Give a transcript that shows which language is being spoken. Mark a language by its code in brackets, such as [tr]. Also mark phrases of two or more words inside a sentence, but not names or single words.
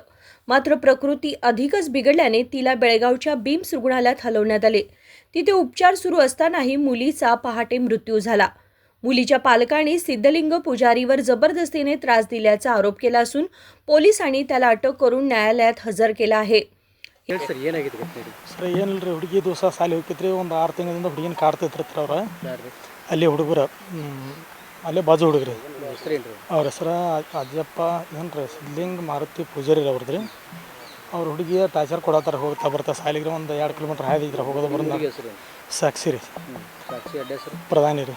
[mr] मात्र प्रकृती अधिकच बिघडल्याने तिला बेळगावच्या बिम्स रुग्णालयात हलवण्यात आले. तिथे उपचार सुरू असतानाही मुलीचा पहाटे मृत्यू झाला. मुलीच्या पालकांनी सिद्धलिंग पुजारीवर जबरदस्तीने त्रास दिल्याचा आरोप केला असून पोलिसांनी त्याला अटक करून न्यायालयात हजर केला आहे. [kn] ಸರ್ ಏನಿಲ್ಲ ಹುಡುಗಿ ದಿವಸ ಸಾಲಿ ಹೋಗಿದ್ರಿ ಒಂದು 6 ತಿಂಗಳಿಂದ ಹುಡುಗಿನ ಕಾಡ್ತಿರ್ತಾರೆ ಅವ್ರು ಅಲ್ಲಿ ಹುಡುಗರು ಅಲ್ಲೇ ಬಾಜು ಹುಡುಗ್ರಿ ಅವ್ರ ಹೆಸರು ಅಜ್ಜಪ್ಪ ಏನ್ರಿ ಸಿದ್ಧಲಿಂಗ ಮಾರುತಿ ಪೂಜಾರಿ ಅವ್ರದ್ರಿ. ಅವ್ರ ಹುಡುಗಿಯ ಟಾರ್ಚರ್ ಕೊಡತ್ತಾರ ಹೋಗ್ತಾ ಬರ್ತಾ ಸಾಲಿಗೆ ಒಂದು 2 ಕಿಲೋಮೀಟ್ರ್ ಹಾಯ್ದಿದ್ರೆ ಹೋಗೋದು ಬರೋದು ಸಾಕ್ಷಿ ರೀ ಪ್ರಧಾನಿ ರೀ.